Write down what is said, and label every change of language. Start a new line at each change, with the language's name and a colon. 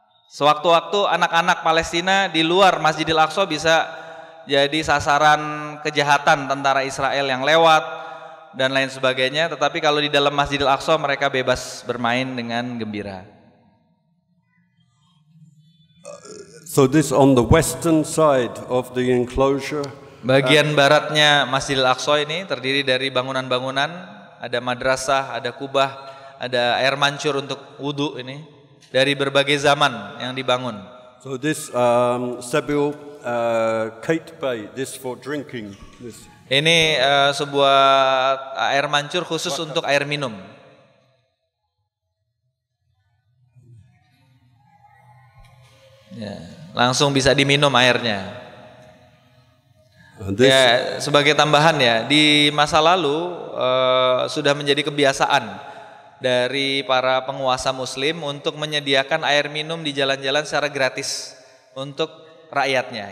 Indonesian: Sewaktu-waktu anak-anak Palestina di luar Masjidil Aqsa bisa jadi sasaran kejahatan tentara Israel yang lewat dan lain sebagainya, tetapi kalau di dalam Masjidil Aqsa mereka bebas bermain dengan gembira.
English: So this on the western side of the enclosure.
Indonesian: Bagian baratnya Masjidil Aqsa ini terdiri dari bangunan-bangunan, ada madrasah, ada kubah, ada air mancur untuk wudhu ini dari berbagai zaman yang dibangun.
English: So this Sabil Kate Bay, this for drinking. This.
Indonesian: Ini sebuah air mancur khusus untuk air minum. Ya, langsung bisa diminum airnya. Ya, sebagai tambahan ya, di masa lalu sudah menjadi kebiasaan dari para penguasa Muslim untuk menyediakan air minum di jalan-jalan secara gratis untuk rakyatnya.